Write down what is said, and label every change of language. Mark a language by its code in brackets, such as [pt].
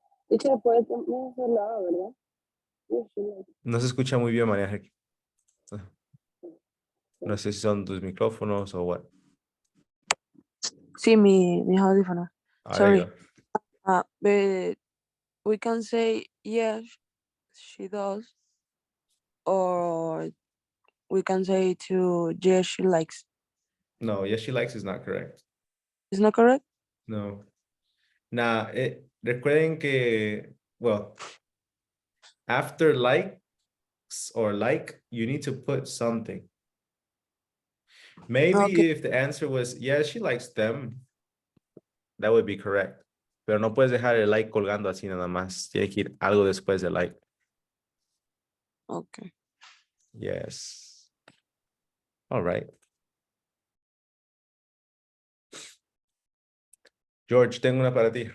[es] Teacher, puede también hacer la A, ¿verdad? [en] Yes, she likes. [es] No se escucha muy bien, María. No sé si son tus micrófonos o what. Sí, mis audífonos. [en] There you Sorry. But we can say yes, she does, or we can say to yes, she likes. go. No, yes, she likes is not correct. Is not correct? No. Now, [es] recuerden que, [en] well, after likes or like, you need to put something. Maybe Okay. if the answer was, yeah, she likes them, that would be correct. [es] Pero no puedes dejar el like colgando así nada más. Tiene que ir algo después del like. [en] Okay. Yes. All right. [es] George, tengo una para ti.